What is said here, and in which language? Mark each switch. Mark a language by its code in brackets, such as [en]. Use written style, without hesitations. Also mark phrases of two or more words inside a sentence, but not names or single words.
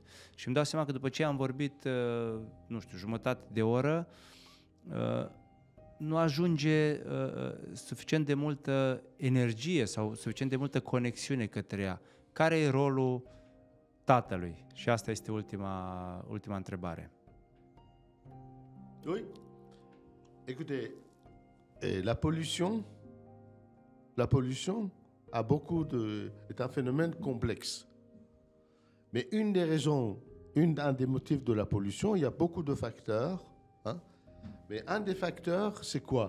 [ro] Și îmi dau seama că după ce am vorbit, nu știu, jumătate de oră, nu ajunge suficient de multă energie sau suficient de multă conexiune către ea. Care e rolul tatălui? Și asta este ultima întrebare. [fr] Oui. Écoutez, la pollution a est un phénomène complexe. Mais un des motifs de la pollution, il y a beaucoup de facteurs, hein, mais un des facteurs, c'est quoi?